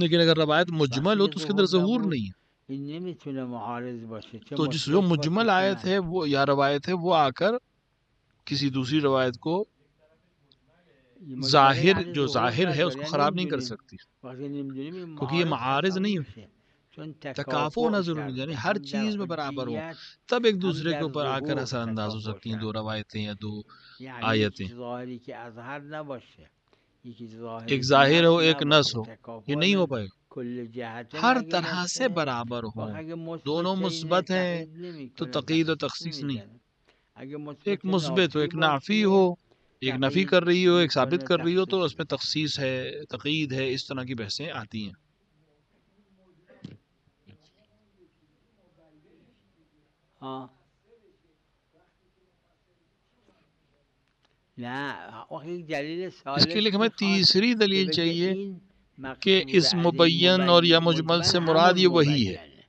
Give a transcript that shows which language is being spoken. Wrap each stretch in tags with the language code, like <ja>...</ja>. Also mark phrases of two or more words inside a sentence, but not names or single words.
<ur>لیکن اگر روایت مجمل ہو تو اس کے اندر ظہور نہیں ہے،</ur> <fa>این نمیتونه معارض باشه.</fa> <ur>تو جس جو مجمل آیت ہے وہ یا روایت ہے وہ آ کر کسی دوسری روایت کو ظاہر جو ظاہر ہے اس کو خراب نہیں کر سکتی، کیونکہ یہ معارض نہیں ہے، تکافؤ ہونا ضروری ہے، یعنی ہر چیز میں برابر ہو تب ایک دوسرے کے اوپر آ کر اثر انداز ہو سکتی ہیں دو روایتیں یا دو آیتیں، ایک ظاہر ہو ایک نص ہو، یہ نہیں ہو پائے گا۔ ہر طرح سے برابر ہو، دونوں مثبت ہیں تو تقیید و تخصیص نہیں، ایک مثبت ہو ایک نافی ہو، ایک نفی کر رہی ہو ایک ثابت کر رہی ہو تو اس میں تخصیص ہے تقیید ہے، اس طرح کی بحثیں آتی ہیں۔ اس کے لیے ہمیں تیسری دلیل چاہیے کہ اس مبین اور یا مجمل سے مراد یہ وہی ہے۔</ur>